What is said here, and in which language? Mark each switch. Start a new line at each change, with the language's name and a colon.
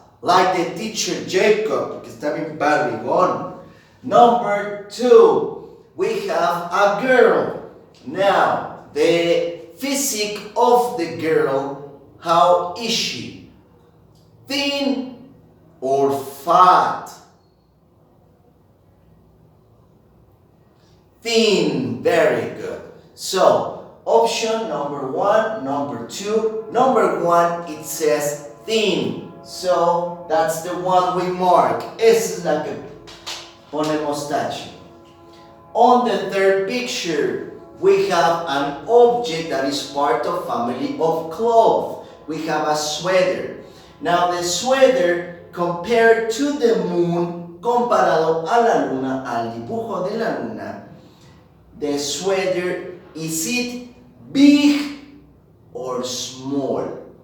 English: Like the teacher
Spanish: Jacob, que está bien barrigón.
English: Number 2, we have a girl. Now, the physique of the girl, how is she? Thin or fat? Thin, very good. So, option number 1, number 2. Number 1, it says thin. So, that's the one we mark.
Spanish: Esa es la que ponemos tache.
English: On the third picture, we have an object that is part of family of clothes. We have a sweater. Now, the sweater, compared to the moon,
Spanish: comparado a la luna,
English: al dibujo de la luna, the sweater, is it big or small?